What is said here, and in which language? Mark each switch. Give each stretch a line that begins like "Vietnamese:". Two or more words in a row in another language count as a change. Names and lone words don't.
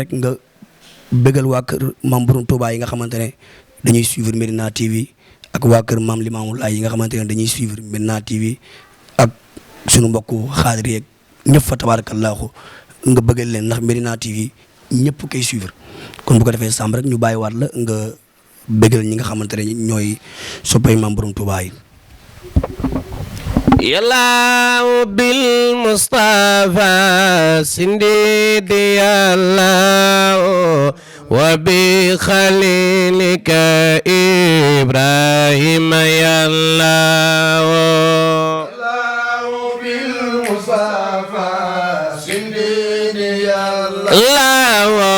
Wolof: rek nga bëggal waa kër maam Borom Touba yi nga xamante ne dañuy suivre Médina TV ak waa kër maam Limamou Laye yi nga xamante ne dañuy suivre Médina TV ak sunu mbokku xaadir yeeg ñëpp fa tabarakallahu nga bëggal leen ndax Médina TV ñëpp koy suivre kon bu ko defee Samb rek ñu bàyyiwaat la nga bëggal ñi nga xamante ne ñooy soppay maam Borom Touba yi.
Arabic: يلا بالمصطفى سندي الله وبخليلك إبراهيم يلا بالمصطفى سندي الله